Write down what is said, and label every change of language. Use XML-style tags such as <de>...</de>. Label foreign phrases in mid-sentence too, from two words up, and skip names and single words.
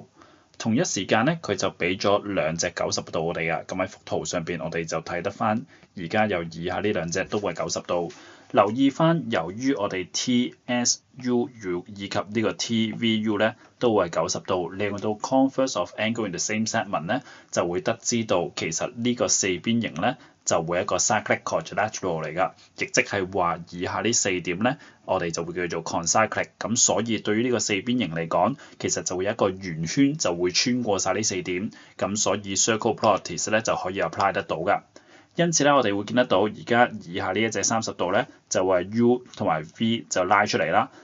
<yue>同一時間咧，佢就俾咗兩隻90度我哋噶，咁喺幅圖上邊我哋就睇得翻，而家有以下呢兩隻都係90度。留意翻，由於我哋 TSU 以及呢個 TVU 咧都係90度，利用到</yue> <en>converse of angle in the same segment</en> <yue>咧，就會得知到其實呢個四邊形咧就會係一個</yue> <en>cyclic quadrilateral</en> <yue>嚟㗎，亦即係話以下呢四點咧，我哋就會叫做 concyclic。咁所以對於呢個四邊形嚟講，其實就會有一個圓圈就會穿過晒呢四點，咁所以</yue> <en>circle properties</en> <yue>咧就可以 apply 得到㗎。因此咧，我哋會見得到而家以下呢一隻30度咧，就係 U 同埋 V 就拉出嚟啦。</yue>